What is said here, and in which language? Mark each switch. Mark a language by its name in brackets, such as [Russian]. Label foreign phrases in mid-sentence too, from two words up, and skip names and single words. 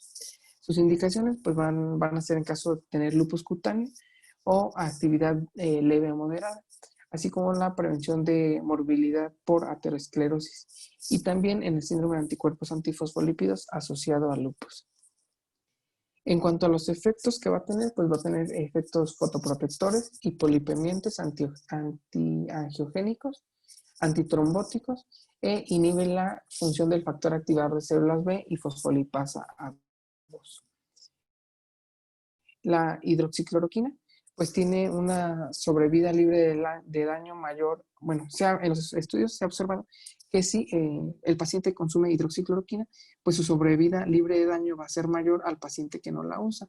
[Spanish] Sus indicaciones pues van a ser en caso de tener lupus cutáneo o actividad leve o moderada, así como la prevención de morbilidad por aterosclerosis y también en el síndrome de anticuerpos antifosfolípidos asociado al lupus. En cuanto a los efectos que va a tener, pues va a tener efectos fotoprotectores, hipolipemiantes, antiangiogénicos, antitrombóticos e inhibe la función del factor activador de células B y fosfolipasa A2. La hidroxicloroquina pues tiene una sobrevida libre de daño mayor. Bueno, en los estudios se ha observado que si el paciente consume hidroxicloroquina, pues su sobrevida libre de daño va a ser mayor al paciente que no la usa.